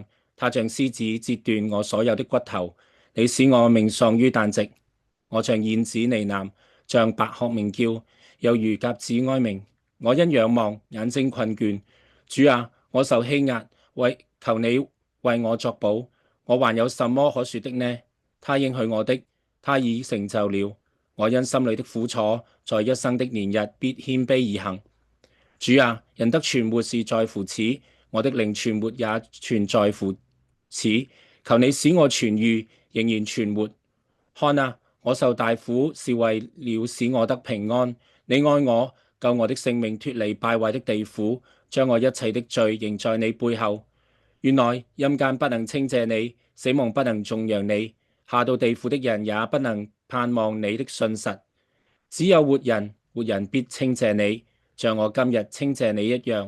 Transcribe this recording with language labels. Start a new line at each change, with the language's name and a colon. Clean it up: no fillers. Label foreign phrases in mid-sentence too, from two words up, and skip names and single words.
Chinese: 他像獅子折斷我所有的骨頭。你使我命喪於旦夕。我像燕子呢喃，像白鶴鳴叫，又如鴿子哀鳴。我因仰望，眼睛困倦。主啊，我受欺壓，求你為我作保。我還有什麼可說的呢？他應許我的，他已成就了。我因心裏的苦楚，在一生的年日必謙卑而行。主啊，人的存活是在乎此，我的靈存活也全在乎此。求你使我痊愈，仍然存活。看啊，我受大苦是為了使我得平安。你愛我，救我的性命脫離敗壞的地府，將我一切的罪仍在你背後。原來陰間不能稱謝你，死亡不能頌揚你，下到地府的人也不能盼望你的信實。只有活人必稱謝你，像我今日稱謝你一樣。